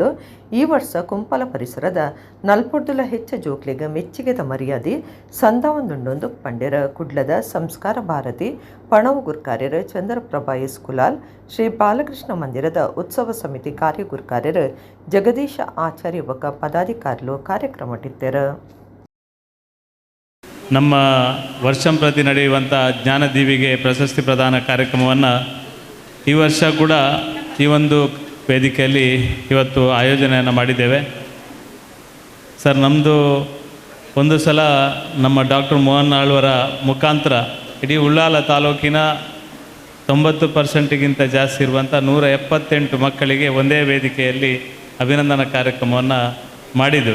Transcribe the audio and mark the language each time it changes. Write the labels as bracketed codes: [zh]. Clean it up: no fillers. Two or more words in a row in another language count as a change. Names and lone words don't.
[tcy] ಈ ವರ್ಷ ಕುಂಪಲ ಪರಿಸರದ 40 ಹೆಚ್ಚ ಜೋಕ್ಲಿಗೆ ಮೆಚ್ಚುಗೆದ ಮರ್ಯಾದೆ ಸಂದವೊಂದುಂಡೊಂದು ಪಂಡ್ಯರ ಕುಡ್ಲದ ಸಂಸ್ಕಾರ ಭಾರತಿ ಪಣವು ಗುರುಕಾರ್ಯರು ಚಂದ್ರಪ್ರಭಾ ಎಸ್ ಕುಲಾಲ್ ಶ್ರೀ ಬಾಲಕೃಷ್ಣ ಮಂದಿರದ ಉತ್ಸವ ಸಮಿತಿ ಕಾರ್ಯ ಗುರುಕಾರ್ಯರು ಜಗದೀಶ ಆಚಾರ್ಯ ಬೊಕ್ಕ ಪದಾಧಿಕಾರಿಗಳು ಕಾರ್ಯಕ್ರಮ ಇಟ್ಟರು. [kn] ನಮ್ಮ ವರ್ಷಂಪ್ರತಿ ನಡೆಯುವಂಥ ಜ್ಞಾನದೀವಿಗೆ ಪ್ರಶಸ್ತಿ ಪ್ರದಾನ ಕಾರ್ಯಕ್ರಮವನ್ನು ಈ ವರ್ಷ ಕೂಡ ಈ ಒಂದು ವೇದಿಕೆಯಲ್ಲಿ ಇವತ್ತು ಆಯೋಜನೆಯನ್ನು ಮಾಡಿದ್ದೇವೆ. ಸರ್, ನಮ್ಮದು ಒಂದು ಸಲ ನಮ್ಮ ಡಾಕ್ಟರ್ ಮೋಹನ್ ಆಳ್ವರ ಮುಖಾಂತರ ಇಡೀ ಉಳ್ಳಾಲ ತಾಲೂಕಿನ 90% ಜಾಸ್ತಿ ಇರುವಂಥ 178 ಮಕ್ಕಳಿಗೆ ಒಂದೇ ವೇದಿಕೆಯಲ್ಲಿ ಅಭಿನಂದನಾ ಕಾರ್ಯಕ್ರಮವನ್ನು ಮಾಡಿದ್ದೆವು.